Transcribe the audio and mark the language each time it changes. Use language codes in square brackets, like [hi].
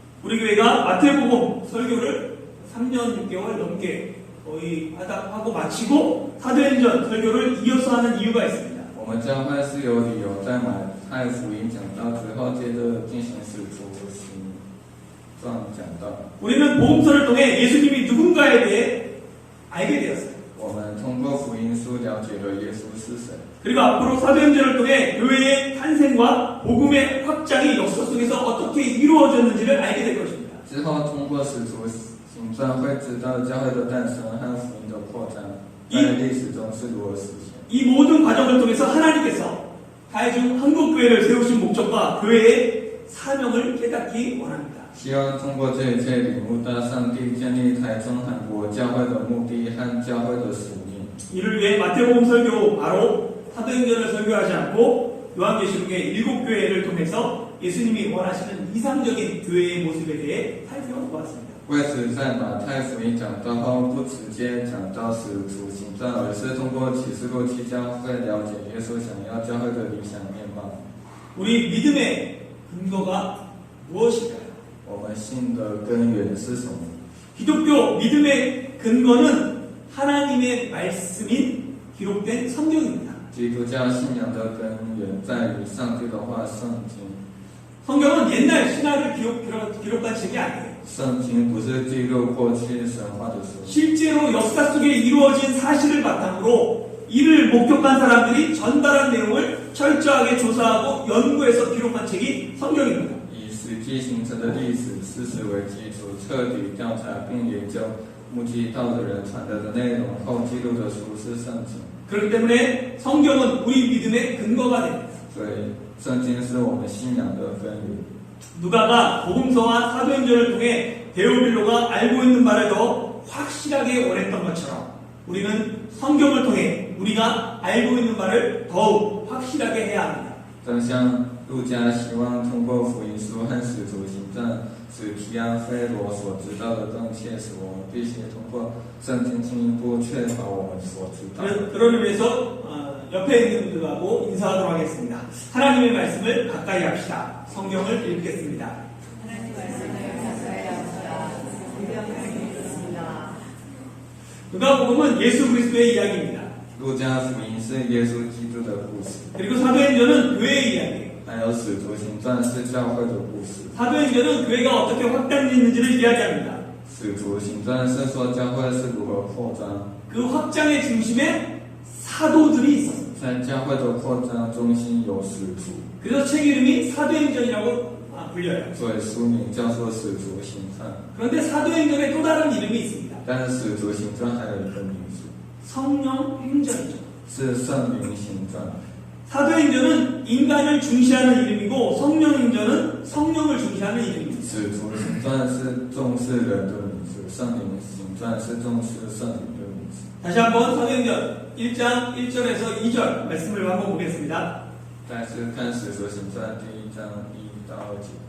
[ko] 우리 교회가 마태복음 설교를 3년 6개월 넘게 거의 하고 마치고 사도행전 설교를 이어서 하는 이유가 있습니다. [zh] 我们教会是有理由在马太福音讲道之后，接着进行使徒行传讲道。 [ko] 우리는 복음서를 통해 예수님이 누군가에 대해 알게 되었어요. [zh] 我们通过福音书了解了耶稣是谁。 [ko] 그리고 앞으로 사도행전을 통해 교회의 탄생과 복음의 확장이 역사 속에서 어떻게 이루어졌는지를 알게 될 것입니다. [zh] 之后通过使徒行传会知道教会的诞生和福音的扩张，在历史中是如何实现。 [ko] 이 모든 과정을 통해서 하나님께서 다해중 한국교회를 세우신 목적과 교회의 사명을 깨닫기 원합니다. [zh] 希望通过这一切领悟到上帝建立台中韩国教会的目的和教会的使命。 [ko] 이를 위해 마태복음 설교 바로 사도행전을 설교하지 않고 요한계시록의 7교회를 통해서 예수님이 원하시는 이상적인 교회의 모습에 대해 살펴보았습니다. [zh] 为此，在马太福音讲道后，不直接讲到使徒行传，而是通过启示录7教会了解耶稣想要教会的理想面貌。 [ko] 우리 믿음의 근거가 무엇일까요? [zh] 我们信的根源是什么？ [ko] 기독교 믿음의 근거는 하나님의 말씀인 기록된 성경입니다. [zh] 基督教信仰的根源在于上帝的话，圣经。 [ko] 성경은 옛날 신화를 기록한 책이 아니에요. [zh] 圣经不是记录过去神话的书， [ko] 실제로 역사 속에 이루어진 사실을 바탕으로 이를 목격한 사람들이 전달한 내용을 철저하게 조사하고 연구해서 기록한 책이 성경입니다. [zh] 以实际形成的历史事实为基础，彻底调查并研究目击到的人传达的内容后记录的书是圣经。 [ko] 그렇기 때문에 성경은 우리 믿음의 근거가 됩니다. [zh] 所以，圣经是我们信仰的根源。 [ko] 누가가 복음서와 사도행전을 통해 데오빌로가 알고 있는 말을 더 확실하게 원했던 것처럼 우리는 성경을 통해 우리가 알고 있는 말을 더욱 확실하게 해야 합니다. [zh] 正像路加希望通过福音书和使徒行传使提安菲罗所知道的更切实，我们必须通过圣经进一步确保我们所知道的。 [ko] 그런 의미에서 옆에 있는 분들하고 인사하도록 하겠습니다. 하나님의 말씀을 가까이 합시다. 성경을 읽겠습니다. 하나님 말씀을 가까이 합시다. 성경을 읽겠습니다. 누가복음은 예수 그리스도의 이야기입니다. [zh] 路加福音是耶稣基督的故事， [ko] 그리고 사도행전은 교회의 이야기예요. [zh] 还有使徒行传是教会的故事。 [ko] 사도행전은 교회가 어떻게 확장됐는지를 이야기합니다. [zh] 使徒行传是说教会是如何扩张， [ko] 그 확장의 중심에 사도들이 있었습니다. [zh] 在教会的扩张中心有使徒， [ko] 그래서 책 이름이 사도행전이라고 불려요. [zh] 所以书名叫做使徒行传。 [ko] 그런데 사도행전에 또 다른 이름이 있습니다. [zh] 但是使徒行传还有一个名字， [ko] 성령행전이죠. [zh] 是圣灵行传。 [ko] 사도행전은 인간을 중시하는 이름이고 성령행전은 성령을 중시하는 이름입니다. [zh] 使徒行传是重视人的名字，圣灵行传是重视圣灵的名字。 [ko] 다시 한번 사도행전 1장 1절에서 2절 말씀을 한번 보겠습니다. [zh] 再次看使徒行传第1章1到2节。